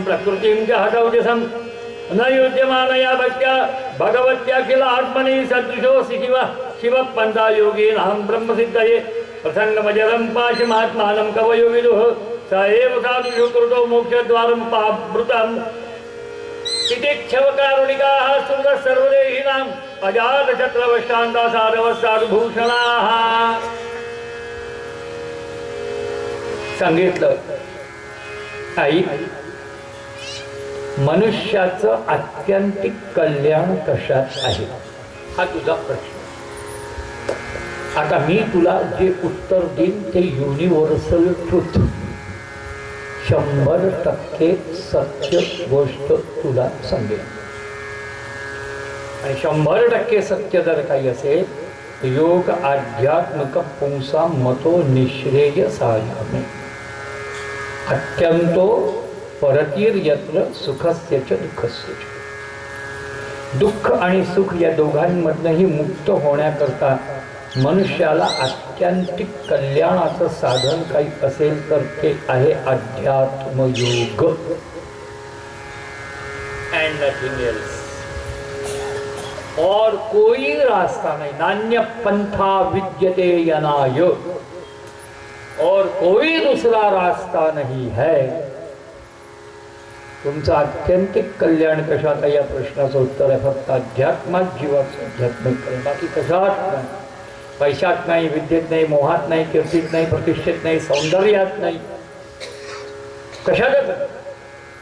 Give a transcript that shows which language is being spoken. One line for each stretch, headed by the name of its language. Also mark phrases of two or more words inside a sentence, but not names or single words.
Sanskrit: प्रकृतिं च हठौजसं न युज्यमानया भक्त्या भगवत्या किल आत्मनि सदृशोऽसि शिवपन्था योगीनां ब्रह्मसिद्धये प्रसन्नमजलं पाशमात्मानं कवयो विदुः स एव साधुषु कृतो मोक्षद्वारं पावृतम् इति क्षवकारुणिकाः सुरतः सर्वदेहिनाम् अजातशत्रवशान्ता साधवः साधुभूषणाः.
Marathi: सांगितलं, आई मनुष्याचं आत्यंतिक कल्याण कशात आहे हा तुझा प्रश्न. आता मी तुला जे उत्तर देईन ते
English: universal truth,
Marathi: 100% सत्य गोष्ट तुला सांगेल. आणि 100% सत्य जर काही असेल,
Sanskrit: योग आध्यात्मिक पुंसा मतो निश्रेय सायामे अत्यंतो परतीर यत्र सुखस्य च दुःखस्य च.
Marathi: दुःख आणि सुख या दोघांमधनंही मुक्त होण्याकरता मनुष्याला आत्यंतिक कल्याणाचं साधन काही असेल तर ते आहे अध्यात्मयोग.
English: And nothing else.
Hindi: और कोई रास्ता नहीं,
Sanskrit: नान्य पंथा विद्यते यनाय,
Hindi: और कोई दूसरा रास्ता नहीं है.
Marathi: तुमचं आत्यंतिक कल्याण कशात आहे या प्रश्नाचं उत्तर आहे फक्त अध्यात्मात जीवाचं आध्यात्मिक कल्याण. बाकी कशात नाही, पैशात नाही, विद्येत नाही, मोहात नाही, कीर्तीत नाही, प्रतिष्ठेत नाही, सौंदर्यात नाही, कशातच.